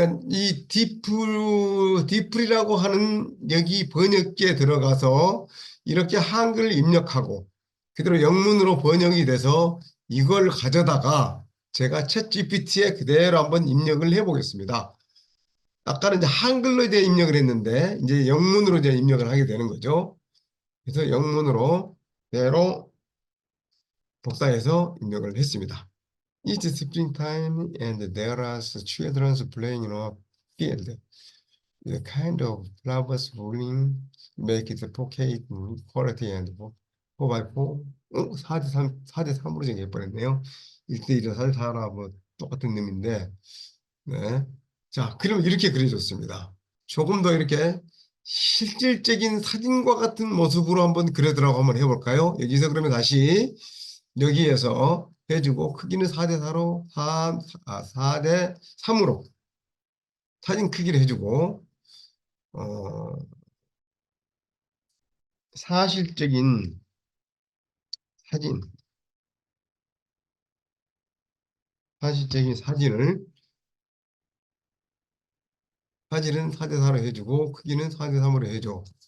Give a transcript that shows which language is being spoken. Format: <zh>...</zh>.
<ko>이 디플이라고 하는 여기 번역기에 들어가서 이렇게 한글을 입력하고 그대로 영문으로 번역이 돼서 이걸 가져다가 제가 챗 GPT에 그대로 한번 입력을 해보겠습니다. 아까는 이제 한글로 이제 입력을 했는데 이제 영문으로 이제 입력을 하게 되는 거죠. 그래서 영문으로 그대로 복사해서 입력을 했습니다.</ko> <en>It's springtime and there are children playing in a field. The kind of flowers blooming make it pocket quality and 4x4.</en> <ko>4대3, 4대3으로 정해버렸네요. 1대1이나 4대4나 뭐 똑같은 놈인데, 네. 자, 그럼 이렇게 그려줬습니다. 조금 더 이렇게 실질적인 사진과 같은 모습으로 한번 그려들라고 한번 해볼까요? 여기서 그러면 다시 여기에서 해주고 크기는 4대4로 4대3으로 사진 크기를 해주고 어, 사실적인 사진 사실적인 사진은 4대4로 해주고 크기는 4대3으로 해줘.</ko>